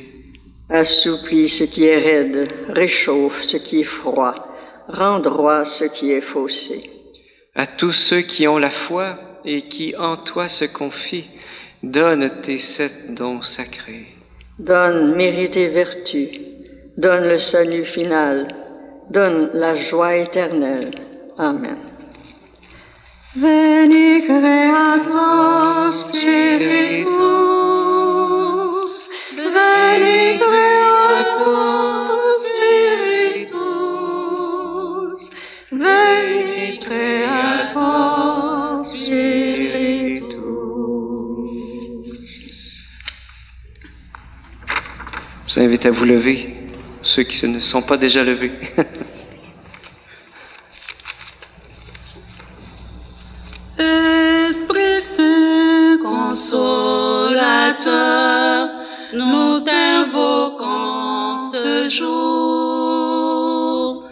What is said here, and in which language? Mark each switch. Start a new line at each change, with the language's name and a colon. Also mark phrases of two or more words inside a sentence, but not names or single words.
French: Assouplis ce qui est raide, réchauffe ce qui est froid, rend droit ce qui est faussé. À tous ceux qui ont la foi et qui en toi se confient, donne tes 7 dons sacrés. Donne mérite et vertu, donne le salut final, donne la joie éternelle. Amen.
Latin: Veni Creator Spiritus, Veni Creator Spiritus, Veni Creator Spiritus.
French: Je vous invite à vous lever, ceux qui ne sont pas déjà levés. Esprit Saint consolateur, nous t'invoquons ce jour.